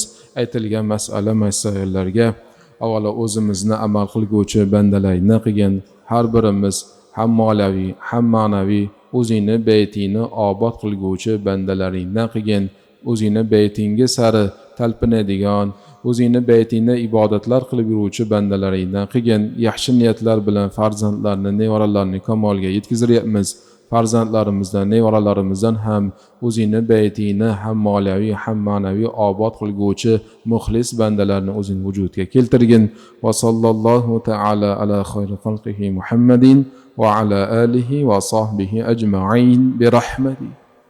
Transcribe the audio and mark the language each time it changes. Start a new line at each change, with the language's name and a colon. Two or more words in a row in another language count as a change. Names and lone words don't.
Uzbek: Aytilgan masalalarga avvalo o'zimizni amal qilguvchi bandalarni qilgan har birimiz ham moliyaviy, ham ma'naviy o'zingni baytingni obod qilguvchi bandalaringdan qilgan, o'zingni baytingga sari talpinadigan, o'zingni baytingda ibodatlar qilib yuruvchi bandalaringdan qilgan. Yaxshi niyatlar bilan farzandlarni, nevaralarni kamolga yetkaziryapmiz. Farzandlarimizdan, nevaralarimizdan ham o'zingni baytingni ham moliyaviy, ham ma'naviy obod qilguvchi muxlis bandalarni o'zing vujudga keltirgin.
Arabic: وصلى الله تعالى على خير خلقه محمد وعلى آله وصحبه أجمعين برحمته.